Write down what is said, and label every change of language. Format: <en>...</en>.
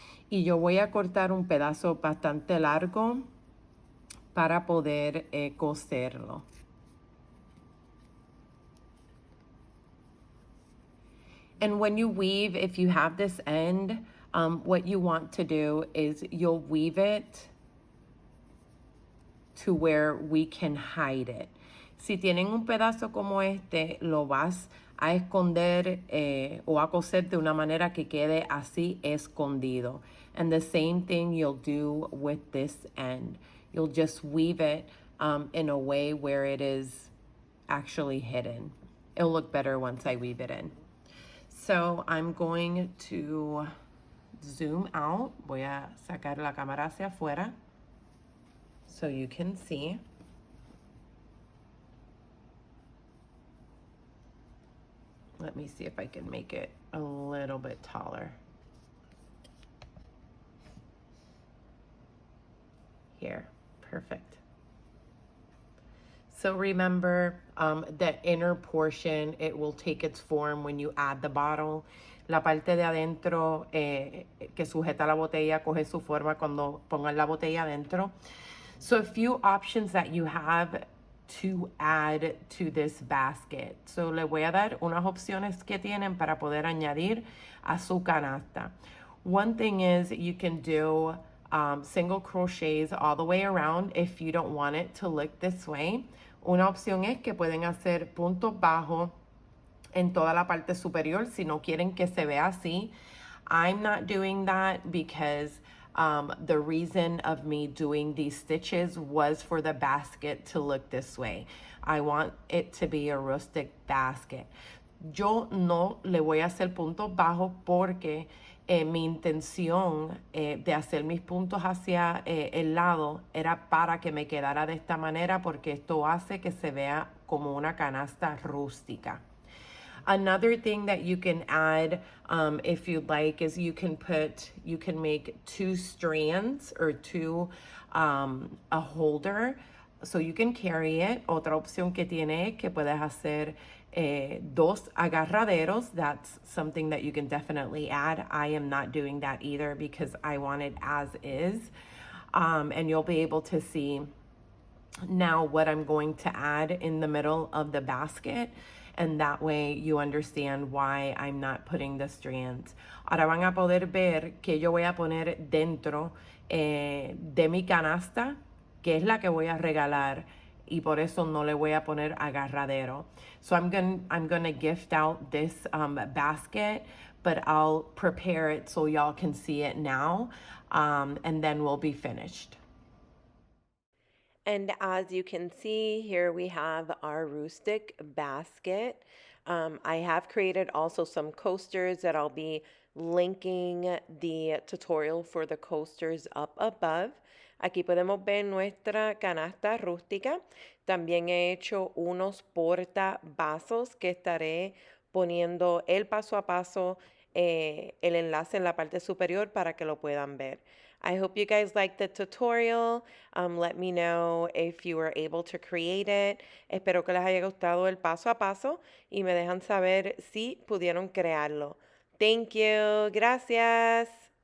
<es>Y yo voy a cortar un pedazo bastante largo para poder coserlo.</es> <en>And when you weave, if you have this end, what you want to do is you'll weave it to where we can hide it.</en> <es>Si tienen un pedazo como este, lo vas a esconder o a coser de una manera que quede así escondido.</es> <en>And the same thing you'll do with this end. You'll just weave it in a way where it is actually hidden. It'll look better once I weave it in. So I'm going to zoom out.</en> <es>Voy a sacar la cámara hacia afuera</es> <en>so you can see. Let me see if I can make it a little bit taller. Here, perfect. So remember, the inner portion, it will take its form when you add the bottle.</en> <es>La parte de adentro que sujeta la botella coge su forma cuando pongan la botella adentro.</es> <en>So a few options that you have to add to this basket.</en> <es>So le voy a dar unas opciones que tienen para poder añadir a su canasta.</es> <en>One thing is you can do single crochets all the way around if you don't want it to look this way.</en> <es>Una opción es que pueden hacer puntos bajos en toda la parte superior si no quieren que se vea así.</es> <en>I'm not doing that because the reason of me doing these stitches was for the basket to look this way. I want it to be a rustic basket.</en> <es>Yo no le voy a hacer puntos bajos porque mi intención de hacer mis puntos hacia el lado era para que me quedara de esta manera porque esto hace que se vea como una canasta rústica.</es> <en>Another thing that you can add, if you'd like, is you can make 2 strands or a holder, so you can carry it.</en> <es>Otra opción que tiene que puedes hacer 2 agarraderos.</es> <en>That's something that you can definitely add. I am not doing that either because I want it as is. And you'll be able to see now what I'm going to add in the middle of the basket. And that way you understand why I'm not putting the strands.</en> <es>Ahora van a poder ver que yo voy a poner dentro de mi canasta, que es la que voy a regalar, y por eso no le voy a poner agarradero.</es> <en>So I'm gonna gift out this basket, but I'll prepare it so y'all can see it now, and then we'll be finished. And as you can see, here we have our rustic basket. I have created also some coasters that I'll be linking the tutorial for the coasters up above.</en> <es>Aquí podemos ver nuestra canasta rústica. También he hecho unos porta vasos que estaré poniendo el paso a paso, el enlace en la parte superior para que lo puedan ver.</es> <en>I hope you guys liked the tutorial. Let me know if you were able to create it.</en> <es>Espero que les haya gustado el paso a paso y me dejan saber si pudieron crearlo.</es> <en>Thank you.</en> <es>Gracias.</es>